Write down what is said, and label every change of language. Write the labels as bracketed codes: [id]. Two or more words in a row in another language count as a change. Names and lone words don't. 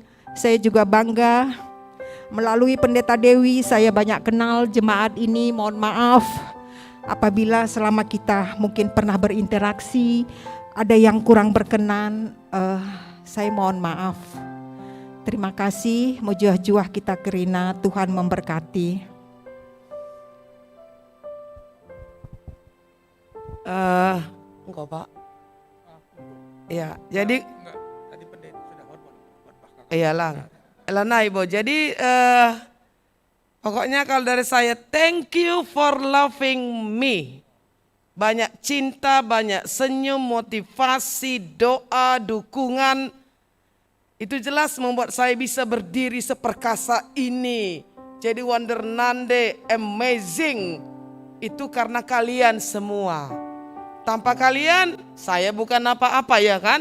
[id] Saya juga bangga melalui Pendeta Dewi saya banyak kenal jemaat ini. Mohon maaf apabila selama kita mungkin pernah berinteraksi ada yang kurang berkenan, saya mohon maaf. Terima kasih, [btx] mujuah-juah kita kerina, [id] Tuhan memberkati. Enggak, Pak. Iya, jadi iyalah. Elana Ibu. Jadi pokoknya kalau dari saya, [en] thank you for loving me. [id] Banyak cinta, banyak senyum, motivasi, doa, dukungan. Itu jelas membuat saya bisa berdiri seperkasa ini. Jadi wonder nande, amazing. Itu karena kalian semua. Tanpa kalian, saya bukan apa-apa, ya kan?